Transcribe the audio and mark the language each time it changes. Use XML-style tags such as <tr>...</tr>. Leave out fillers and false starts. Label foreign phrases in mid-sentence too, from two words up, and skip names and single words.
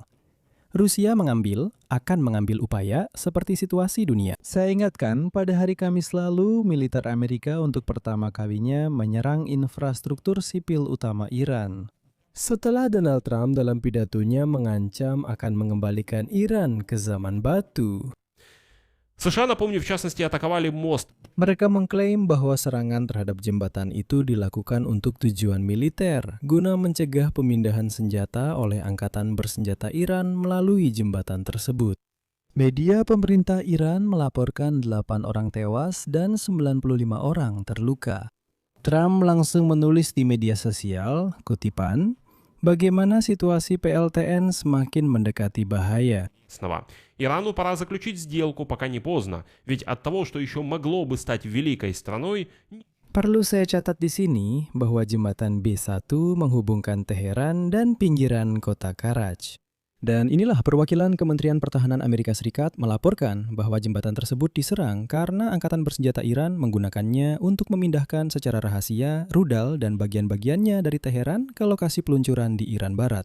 <id>Rusia akan mengambil upaya seperti situasi dunia. Saya ingatkan, pada hari Kamis lalu, militer Amerika untuk pertama kalinya menyerang infrastruktur sipil utama Iran. Setelah Donald Trump dalam pidatonya mengancam akan mengembalikan Iran ke zaman batu.</id> <ru>США, напомню, в частности, атаковали мост.</ru> <id>Mereka mengklaim bahwa serangan terhadap jembatan itu dilakukan untuk tujuan militer, guna mencegah pemindahan senjata oleh angkatan bersenjata Iran melalui jembatan tersebut. Media pemerintah Iran melaporkan 8 orang tewas dan 95 orang terluka. Trump langsung menulis di media sosial, kutipan, bagaimana situasi PLTN semakin mendekati bahaya.</id> <ru>Ирану пора заключить сделку, пока не поздно, ведь от того, что еще могло бы стать великой страной...</ru> <id>Perlu saya catat di sini bahwa jembatan B1 menghubungkan Teheran dan pinggiran kota Karaj. Dan inilah perwakilan Kementerian Pertahanan Amerika Serikat melaporkan bahwa jembatan tersebut diserang karena angkatan bersenjata Iran menggunakannya untuk memindahkan secara rahasia rudal dan bagian-bagiannya dari Teheran ke lokasi peluncuran di Iran Barat.</id>